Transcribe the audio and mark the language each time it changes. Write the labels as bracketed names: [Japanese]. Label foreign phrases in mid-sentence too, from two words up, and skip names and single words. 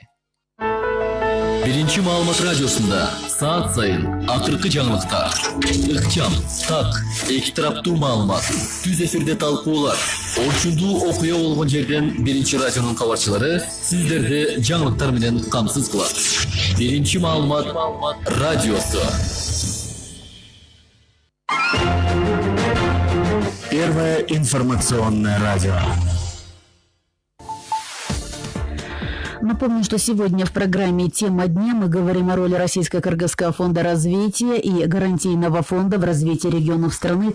[Kyrgyz] Биринчи маалымат радиосунда саат сайын акыркы жаңылыктар, ыкчам, так, эки тараптуу маалымат, түз эфирде талкуулар, орчундуу окуя болгон жерден биринчи радионун кабарчылары сиздерди жаңылыктар менен камсыз кылат. Биринчи маалымат радиосу. [Russian] Первое информационное радио. Напомню, что сегодня в программе «Тема дня» мы говорим о роли Российско-Кыргызского фонда развития и гарантийного фонда в развитии регионов страны.